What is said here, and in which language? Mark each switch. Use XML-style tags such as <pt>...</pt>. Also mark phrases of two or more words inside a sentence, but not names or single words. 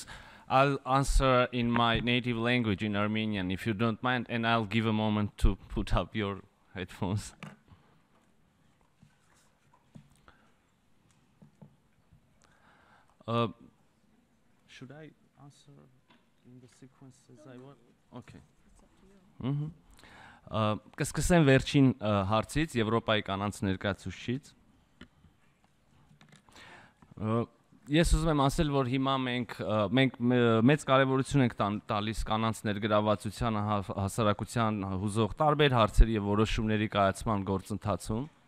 <en>I'll answer in my native language, in Armenian, if you don't mind, and I'll give a moment to put up your headphones. Should I answer in the sequence as I want? Okay.</en> <hy>Կսկսեմ վերջին հարցից, Եվրոպայի կանանց ներկայացուցիչից։ Ես ուզում եմ ասել, որ հիմա մենք մեծ կարևորություն ենք տալիս կանանց ներգրավվածությանը հասարակության հուզող տարբեր հարցերի եւ որոշումների կայացման գործընթացում։</hy>